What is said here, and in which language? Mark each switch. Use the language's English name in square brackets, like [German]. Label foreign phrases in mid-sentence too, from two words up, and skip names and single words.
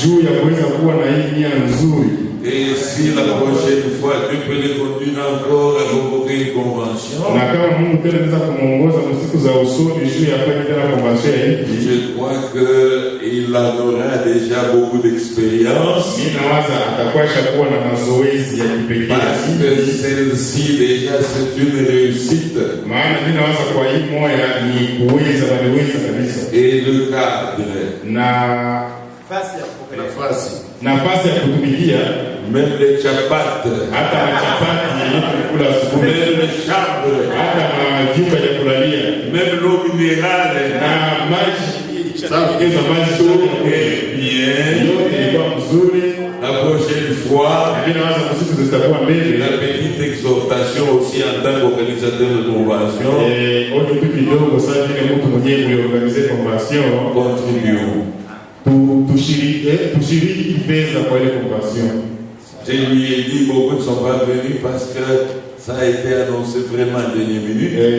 [French] Et si la prochaine fois Dieu peut les conduire encore à convoquer une convention, je crois qu'il aura déjà beaucoup d'expérience. Parce que celle-ci déjà c'est une réussite. Et le cadre. [Swahili] Nafasi ya kutumikia [French] même les chapats, [Swahili] hata machapati kula asubuhi, [French] même les chambres, [Swahili] hata majumba ya kulalia, [French] même l'eau minérale [Swahili] na maji safi za maji bien. Yote ilikuwa mzuri. [French] La prochaine fois, la petite exhortation aussi en tant qu'organisateur de convention, contribuons. Je lui ai dit, beaucoup ne sont pas venus parce que ça a été annoncé vraiment en dernière minute.